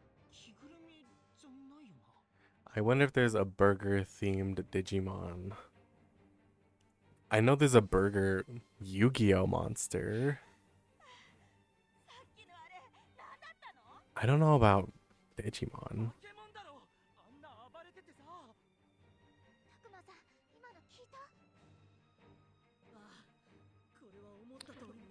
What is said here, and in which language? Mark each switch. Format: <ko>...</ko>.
<ja>着ぐるみじゃないよな。</ja> <en>I wonder if there's a burger themed Digimon. I know there's a burger Yu-Gi-Oh monster.</en> <ja>さっきのあれ、なんだったの？</ja> <en>I don't know about</en> <ja>化</ja> <en>Digimon.</en> <ja>け物だろ。あんな暴れててさ。たくまさん、今の聞いた？ああ、これは思った通りに。</ja>